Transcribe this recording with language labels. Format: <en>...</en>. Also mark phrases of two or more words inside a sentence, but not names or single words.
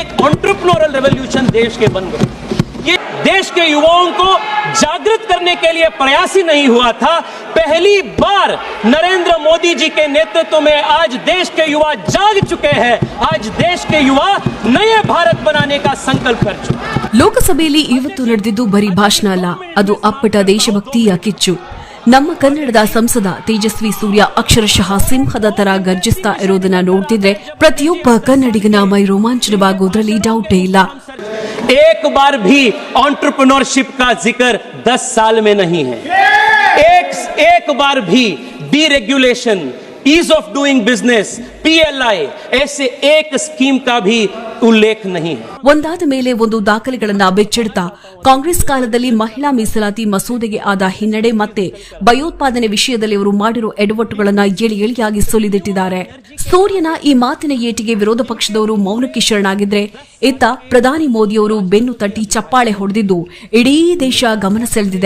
<hi>एक</hi> <en>entrepreneurial revolution</en> <hi>देश के बन गए. ये देश के युवाओं को जागृत करने के लिए प्रयास ही नहीं हुआ था. पहली बार नरेंद्र मोदी जी के नेतृत्व में आज देश के युवा जाग चुके हैं. आज देश के युवा नए भारत बनाने का संकल्प कर चुके हैं.</hi> <kn>ಲೋಕಸಭೆಯಲ್ಲಿ ಇವತ್ತು ನಡೆದಿದ್ದು ಬರೀ ಭಾಷಣ ಅಲ್ಲ, ಅದು ಅಪ್ಪಟ ದೇಶಭಕ್ತಿಯ ಕಿಚ್ಚು. ನಮ್ಮ ಕನ್ನಡದ ಸಂಸದ ತೇಜಸ್ವಿ ಸೂರ್ಯ ಅಕ್ಷರಶಃ ಸಿಂಹದ ತರ ಗರ್ಜಿಸ್ತಾ ಇರೋದನ್ನ ನೋಡ್ತಿದ್ರೆ ಪ್ರತಿಯೊಬ್ಬ ಕನ್ನಡಿಗನ ಮೈ ರೋಮಾಂಚನವಾಗೋದ್ರಲ್ಲಿ ಡೌಟೇ ಇಲ್ಲ.</kn> <hi>एक बार भी एंटरप्रेन्योरशिप का जिक्र 10 साल में नहीं है. एक बार भी डीरेगुलेशन,</hi> <en>ease of doing business,</en> <hi>PLI ऐसे एक स्कीम का भी उल्लेख नहीं है.</hi> <kn>ಒಂದಾದ ಮೇಲೆ ಒಂದು ದಾಖಲೆಗಳನ್ನ ಬೆಚ್ಚಿಡ್ತಾ ಕಾಂಗ್ರೆಸ್ ಕಾಲದಲ್ಲಿ ಮಹಿಳಾ ಮೀಸಲಾತಿ ಮಸೂದೆಗೆ ಆದ ಹಿನ್ನಡೆ ಮತ್ತೆ ಭಯೋತ್ಪಾದನೆ ವಿಷಯದಲ್ಲಿ ಅವರು ಮಾಡಿರೋ ಎಡವಟ್ಟುಗಳನ್ನ ಎಳಿಯಾಗಿ ಸುಲಿದಿಟ್ಟಿದ್ದಾರೆ. ಸೂರ್ಯನ ಈ ಮಾತಿನ ಏಟಿಗೆ ವಿರೋಧ ಪಕ್ಷದವರು ಮೌನಕ್ಕೆ ಶರಣಾಗಿದ್ರೆ, ಇತ್ತ ಪ್ರಧಾನಿ ಮೋದಿಯವರು ಬೆನ್ನು ತಟ್ಟಿ ಚಪ್ಪಾಳೆ ಹೊಡೆದಿದ್ದು ಇಡೀ ದೇಶ ಗಮನ ಸೆಳೆದಿದೆ.</kn>